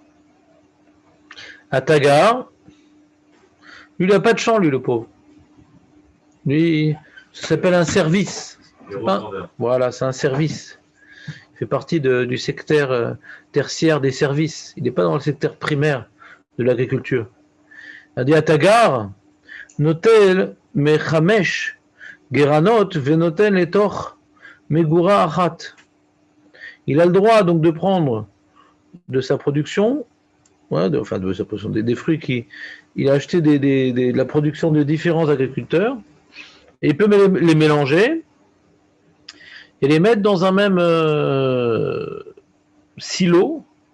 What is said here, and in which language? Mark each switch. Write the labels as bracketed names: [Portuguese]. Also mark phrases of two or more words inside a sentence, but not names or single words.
[French] Un tagar, lui, il n'a pas de champ, lui, le pauvre. Lui, ça s'appelle un service. Les revendeurs. Voilà, c'est un service. Il fait partie du secteur tertiaire des services. Il n'est pas dans le secteur primaire de l'agriculture. Il dit à [Hebrew] tagar, נוטל מחמש גרנות ונותן לתוך מגורה אחת. [French] Il a le droit donc de prendre de sa production, ouais, de sa production, des fruits il a acheté de la production de différents agriculteurs, et il peut les mélanger et les mettre dans un même silo.